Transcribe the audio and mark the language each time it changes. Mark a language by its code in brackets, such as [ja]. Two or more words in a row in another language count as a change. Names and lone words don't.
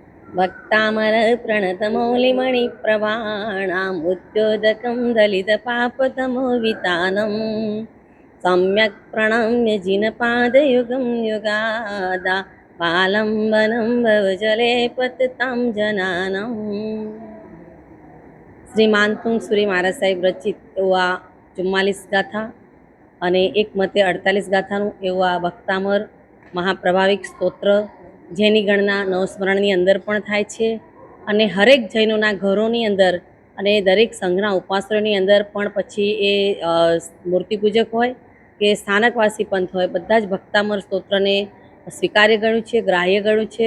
[sa] भक्तामर प्रणतमौलिमणिप्रवाणामुद्योदकं दलितपापतमोवितानं सम्यक् प्रणम्य जिनपादयुगं युगादा पालम्बनं भवजले पततां जनानम्। [gu] શ્રી માનતુંગ સુરી મહારાજ સાહેબ રચિત એવું આ 44 ગાથા અને એક મતે 48 ગાથાનું એવું આ ભક્તામર મહાપ્રભાવિક સ્તોત્ર, જેની ગણના નવસ્મરણની અંદર પણ થાય છે અને હરેક જૈનોના ઘરોની અંદર અને દરેક સંઘના ઉપાસકોની અંદર પણ પછી એ મૂર્તિ પૂજક હોય કે સ્થાનકવાસી પંથ હોય, બધા જ ભક્તામર સ્તોત્રને સ્વીકાર્ય ગણ્યું છે, ગ્રાહ્ય ગણ્યું છે।